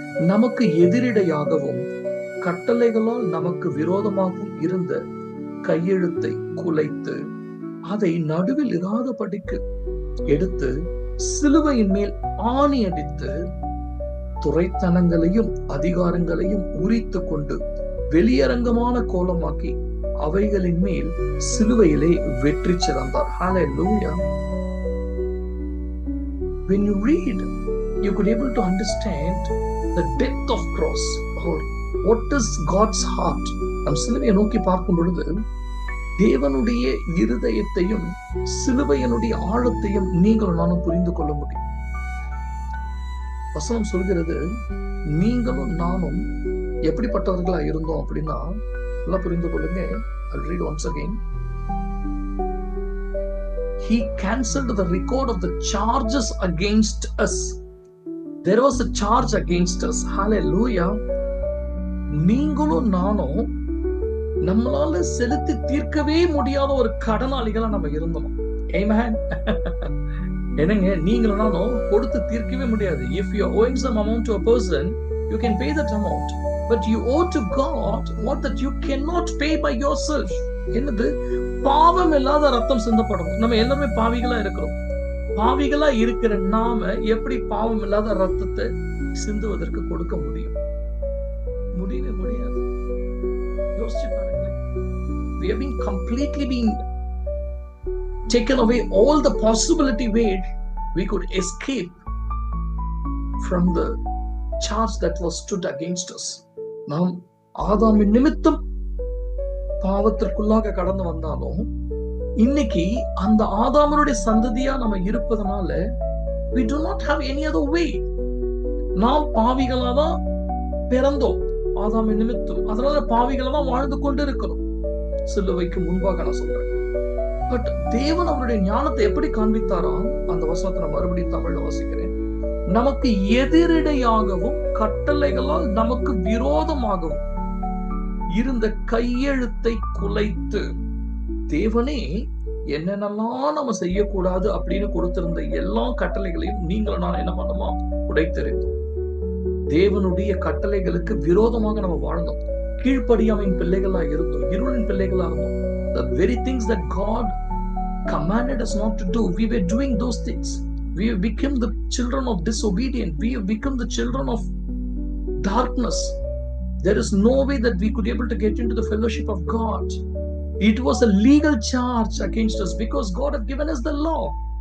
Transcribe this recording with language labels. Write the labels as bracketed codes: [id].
[ta] நமக்கு எதிரிடையாகவும் கட்டளைகளால் நமக்கு விரோதமாகவும் இருந்த கையெழுத்தை குலைத்து அதை நடுவில் இராதபடிக்கு எடுத்து சிலுவையின் மேல் ஆணி அடித்து துரைத்தனங்களையும் அதிகாரங்களையும் உரித்து கொண்டு வெளியரங்கமான கோலமாக்கி அவைகளின் மேல் சிலுவையிலே வெற்றி சிறந்தார். [en] Hallelujah. When you read, you could able to understand the depth of cross, or what is God's heart. [ta] நம் சிலுவையை நோக்கி பார்க்கும் பொழுது தேவனுடைய இருதயத்தையும் சிலுவையினுடைய ஆழத்தையும் நீங்களும் நானும் புரிந்து கொள்ள முடியும். வசனம் சொல்கிறது, நீங்களும் நானும் எப்படிப்பட்டவர்களா இருந்தோம் அப்படின்னா எல்லாம் புரிந்து கொள்ளுங்க. [en] I'll read once again. He cancelled the record of the charges against us. There was a charge against us. Hallelujah. [ta] நீங்களும் நானும் நம்மளால செலுத்தி தீர்க்கவே முடியாத ஒரு கடனாளிகளா நம்ம இருந்தோம். Amen. என்னங்க, நீங்களும் நானும் கொடுத்து தீர்க்கவே முடியாது. [en] If you are owing some amount to a person, you can pay that amount, but you owe to God what that you cannot pay by yourself. [ta] என்னது? பாவம் இல்லாத ரத்தம் சிந்தப்படும். நம்ம எல்லாமே பாவிகளா இருக்கிறோம். பாவிகளா இருக்கிற நாம எப்படி பாவம் இல்லாத ரத்தத்தை சிந்துவதற்கு கொடுக்க முடியும்? முடியவே முடியாது. யோசிச்சு பாருங்களேன். [en] We have been completely been taken away all the possibility where we could escape from the charge that was stood against us. [ta] நாம் ஆதாமின் நிமித்தம் பாவத்திற்குள்ளாக கடந்து வந்தாலும் இன்னைக்கு அந்த ஆதாமனுடைய சந்ததியா நம்ம இருப்பதனால [en] we do not have any other way. [ta] நாம் பாவிகளா தான் பிறந்தோம் ஆதாமின் நிமித்தம், அதனால பாவிகளா தான் வாழ்ந்து கொண்டு இருக்கிறோம். சிலுவைக்கு முன்பாக நான் சொல்றேன். பட் தேவன் அவருடைய ஞானத்தை எப்படி காண்பித்தாரோ அந்த வசனத்தை நான் மறுபடியும் தமிழ்ல வாசிக்கிறேன். நமக்கு எதிரடையாகவும் கட்டளைகளால் நமக்கு விரோதமாகவும் இருந்த கையெழுத்தை குலைத்து, தேவனே என்னென்னலாம் நம்ம செய்யக்கூடாது அப்படின்னு கொடுத்திருந்த எல்லா கட்டளைகளையும் நீங்களும் நான் என்ன பண்ணுமா உடைத்தெறிந்தோம். தேவனுடைய கட்டளைகளுக்கு விரோதமாக நம்ம வாழ்ந்தோம், கீழ்ப்படியாமையின் பிள்ளைகளா இருந்தோம், இருளின் பிள்ளைகளா இருந்தோம். [en] The very things that God commanded us not to do, we were doing those things. We have become the children of disobedience. We have become the children of darkness. There is no way that we could be able to get into the fellowship of God. It was a legal charge against us because God has given us the law.